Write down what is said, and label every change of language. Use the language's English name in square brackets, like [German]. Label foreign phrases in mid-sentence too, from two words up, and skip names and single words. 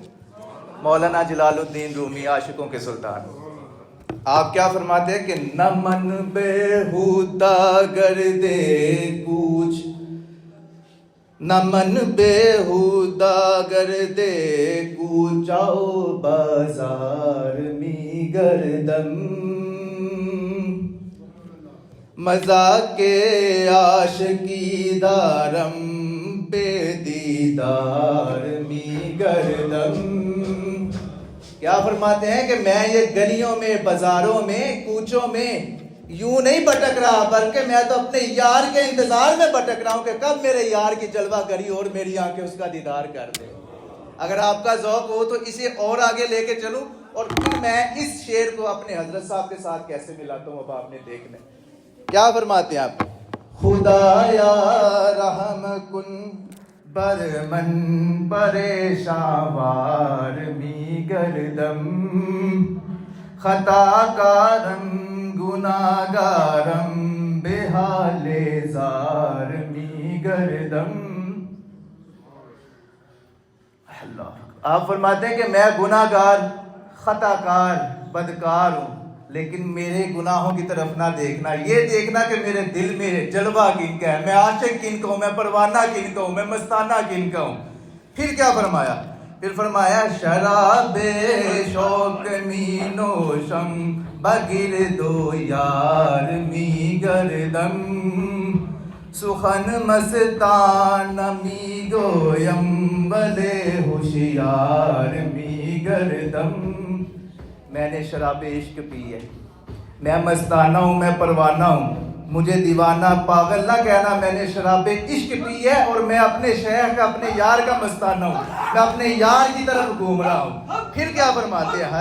[Urdu] مولانا جلال الدین رومی، عاشقوں کے سلطان، آپ کیا فرماتے ہیں کہ [Persian] نہ من بےہودہ گردے کوچ، نہ من بےہودہ گردے کوچ، آؤ بازار می گردم، مزاق کے عاشقی دارم، بے دیدار می گردم. [Urdu] کیا فرماتے ہیں کہ میں یہ گلیوں میں، بازاروں میں، کوچوں میں یوں نہیں بھٹک رہا، بلکہ میں تو اپنے یار کے انتظار میں بھٹک رہا ہوں کہ کب میرے یار کی جلوہ گری اور میری آنکھیں اس کا دیدار کر دے. اگر آپ کا ذوق ہو تو اسے اور آگے لے کے چلوں، اور پھر میں اس شعر کو اپنے حضرت صاحب کے ساتھ کیسے ملاتا ہوں، اب آپ نے دیکھنا. کیا فرماتے ہیں آپ؟ [Persian] خدایا رحم کن بر من پریشان وار می گردم، خطا کارم گناہگارم، بے حال زار می گردم. [Urdu] اللہ، آپ فرماتے ہیں کہ میں گناہ گار، خطا کار، بدکار ہوں، لیکن میرے گناہوں کی طرف نہ دیکھنا، یہ دیکھنا کہ میرے دل میں جلوہ کن کا ہے، میں عاشق کن کا ہوں، میں پروانہ کن کا ہوں، میں مستانہ کن کا ہوں. پھر کیا فرمایا؟ پھر فرمایا [Persian] شراب شوق می نوشم، بگردو یار می گردم، سخن مستان می گویم، بلے ہوشیار می گردم. [Urdu] میں نے شراب عشق پی ہے، میں مستانہ ہوں، میں پروانہ ہوں، مجھے دیوانہ پاگل نہ کہنا. میں نے شراب عشق پی ہے اور میں اپنے شیخ کا، اپنے یار کا مستانہ ہوں، میں اپنے یار کی طرف گھوم رہا ہوں. پھر کیا فرماتے ہیں؟